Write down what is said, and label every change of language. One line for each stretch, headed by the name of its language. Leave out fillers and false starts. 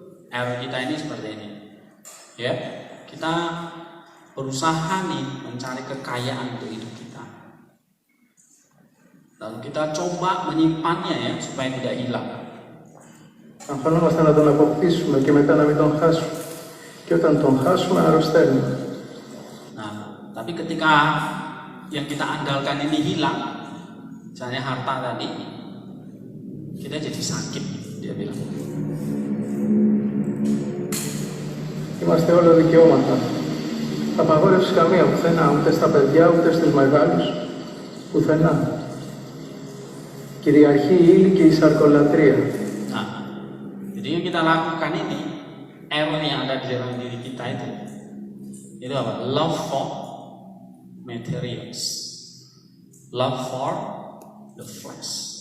Indonesian: Error kita ini seperti ini. Ya, kita berusaha nih mencari kekayaan untuk hidup kita. Lalu kita coba menyimpannya ya supaya tidak hilang.
Greek: Αγχωνόμαστε να τον αποκτήσουμε και μετά να μην τον χάσουμε. Και όταν τον χάσουμε αρρωσταίνουμε.
Indonesian: Nah, tapi ketika yang kita andalkan ini hilang, misalnya harta tadi, kita jadi sakit, dia bilang.
Greek: Είμαστε όλα δικαιώματα. Απαγόρευση καμία πουθενά, ούτε στα παιδιά, ούτε στους μεγάλους. Πουθενά. Κυριαρχεί η ύλη και η σαρκολατρία.
Indonesian: Nah, jadi yang kita lakukan ini, error yang ada di dalam diri kita itu apa?
English: Love for materials, love for the flesh.